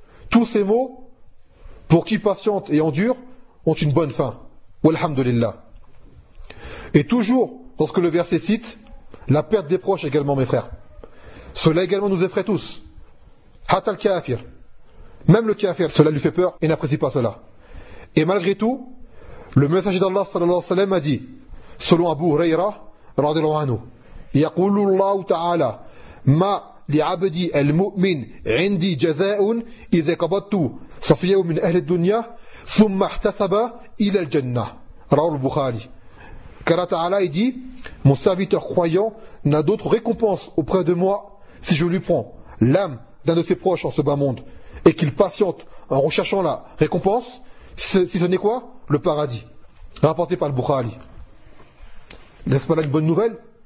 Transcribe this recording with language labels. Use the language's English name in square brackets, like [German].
[French] Tous ces mots, pour qui patiente et endure, ont une bonne fin. [Arabic] وَالْحَمْدُلِلَّهِ. [French] Et toujours, lorsque le verset cite, la perte des proches également, mes frères. Cela également nous effraie tous. [Arabic] Hatta al-kafir. [French] Même le kafir, cela lui fait peur et n'apprécie pas cela. Et malgré tout, le messager d'Allah sallallahu alayhi wa sallam a dit, selon Abu Hurayra, [Arabic] radhiyallahu anhu, يَقُولُ اللَّهُ تَعَالَى مَا لِعَبْدِي الْمُؤْمِنِ عِنْدِي جَزَاءٌ إِذَا قَبَضْتُ صَفِيَهُ مِنْ أَهْلِ الدُّنْيَا ثُمَّ احْتَسَبَ إِلَى الْجَنَّةِ. رواه البخاري. [French] Car Allah Ta'ala dit, mon serviteur croyant n'a d'autre récompense auprès de moi si je lui prends l'âme d'un de ses proches en ce bas monde et qu'il patiente en recherchant la récompense, si ce n'est quoi? Le paradis. Rapporté par le Bukhari. N'est-ce pas là une bonne nouvelle?